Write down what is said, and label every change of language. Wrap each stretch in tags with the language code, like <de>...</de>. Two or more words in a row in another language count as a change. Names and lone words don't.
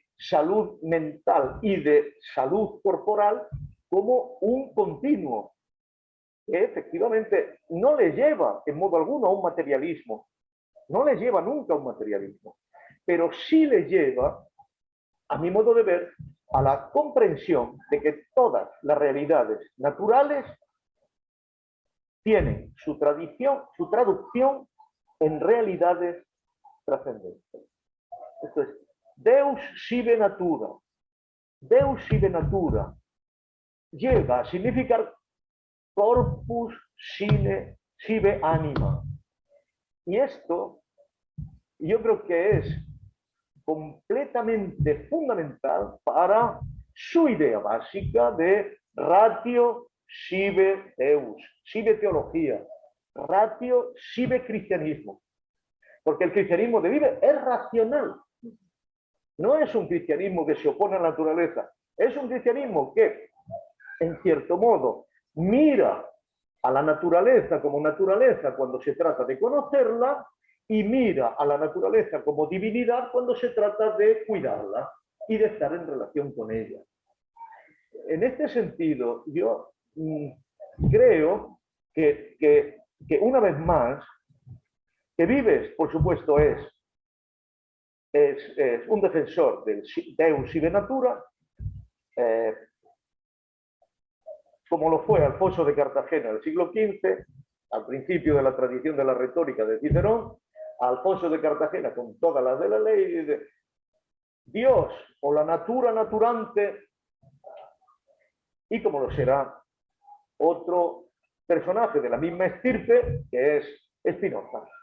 <es>salud mental y de salud corporal como un continuo, que efectivamente no le lleva en modo alguno a un materialismo, no le lleva nunca a un materialismo, pero sí le lleva, a mi modo de ver, a la comprensión de que todas las realidades naturales tienen su traducción en realidades trascendentes. Esto es,</es> <la>Deus sive natura. Deus sive natura</la> <es>llega a significar</es> <la>corpus sive anima.</la> <es>Y esto yo creo que es completamente fundamental para su idea básica de</es> <la>ratio sive Deus, sive teología, ratio, sive cristianismo.</la> <es>Porque el cristianismo de vive es racional. No es un cristianismo que se opone a la naturaleza. Es un cristianismo que, en cierto modo, mira a la naturaleza como naturaleza cuando se trata de conocerla y mira a la naturaleza como divinidad cuando se trata de cuidarla y de estar en relación con ella. En este sentido, yo creo que una vez más, que Vives, por supuesto, es un defensor del</es> <la>Deus sive natura,</la> <es>como lo fue Alfonso de Cartagena en el siglo XV, al principio de la tradición de la retórica de Cicerón, Alfonso de Cartagena con todas las de la ley, dice, Dios o la natura naturante, y como lo será otro personaje de la misma estirpe, que es Spinoza.</es>